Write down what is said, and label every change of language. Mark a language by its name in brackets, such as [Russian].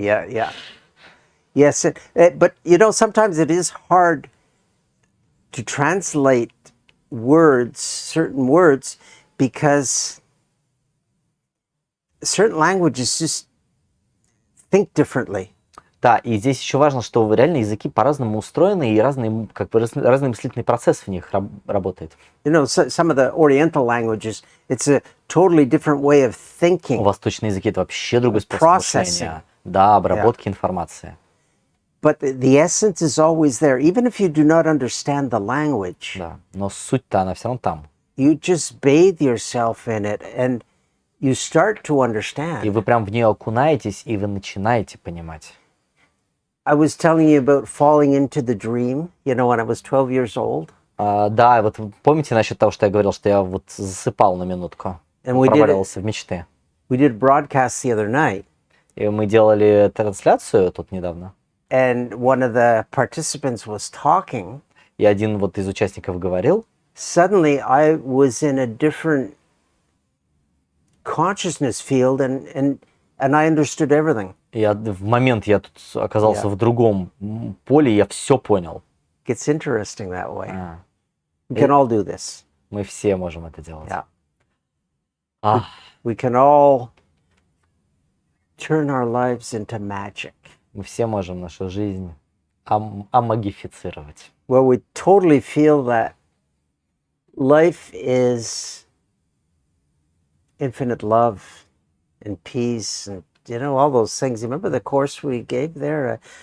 [English] Yeah. Yes, but you know, sometimes it is hard to translate words, certain words, because certain languages just think differently. [Russian] Да, и здесь еще важно, что реально языки по-разному устроены, и разный мыслительный процесс в них работает. [English] You know, some of the Oriental languages, it's a totally different way of thinking. [Russian] Восточные языки — это вообще другой способ мышления. Да, обработки информации. [English] But the essence is always there, even if you do not understand the language. [Russian] Да, но суть-то она все равно там. [English] You just bathe yourself in it, and you start to understand. [Russian] И вы прям в нее окунаетесь, и вы начинаете понимать. [English] I was telling you about falling into the dream, you know, when I was 12 years old. [Russian] Да, вот помните насчет того, что я говорил, что я вот засыпал на минутку, проваливался в мечты. [English] We did broadcast the other night. [Russian] И мы делали трансляцию тут недавно. [English] And one of the participants was talking. [Russian] И один вот из участников говорил. [English] Suddenly I was in a different consciousness field, and I understood everything. [Russian] В момент я тут оказался в другом поле, и я все понял. [English] It's interesting that way. We can all do this. [Russian] Мы все можем это делать. [English] Yeah. We can all turn our lives into magic. [Russian] Мы все можем нашу жизнь амагифицировать. [English] Where we totally feel that life is infinite love and peace, and you know, all those things. Remember the course we gave there?